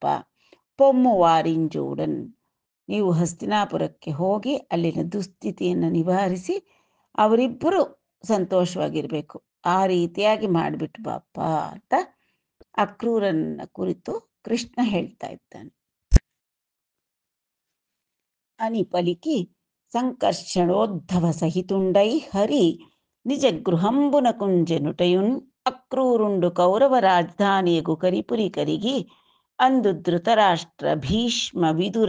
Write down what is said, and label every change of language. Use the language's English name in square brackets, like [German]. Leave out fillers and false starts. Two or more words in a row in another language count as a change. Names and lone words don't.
[Telugu] పొమ్ము వారింజూడన్, [Kannada] ನೀವು ಹಸ್ತಿನಾಪುರಕ್ಕೆ ಹೋಗಿ ಅಲ್ಲಿನ ದುಸ್ಥಿತಿಯನ್ನು ನಿವಾರಿಸಿ ಅವರಿಬ್ಬರು ಸಂತೋಷವಾಗಿರಬೇಕು, ಆ ರೀತಿಯಾಗಿ ಮಾಡಿಬಿಟ್ಟು ಬಾಪ್ಪ ಅಂತ ಅಕ್ರೂರನ್ನ ಕುರಿತು ಕೃಷ್ಣ ಹೇಳ್ತಾ ಇದ್ದಾನೆ. [Telugu] అని పలికి సంకర్షణోద్ధవ సహితుండై హరి నిజ గృహంబునకుంజెనుటయున్ అక్రూరుండు కౌరవ రాజధానియగు కరిపురి కరిగి అందు ధృతరాష్ట్ర భీష్మ విదుర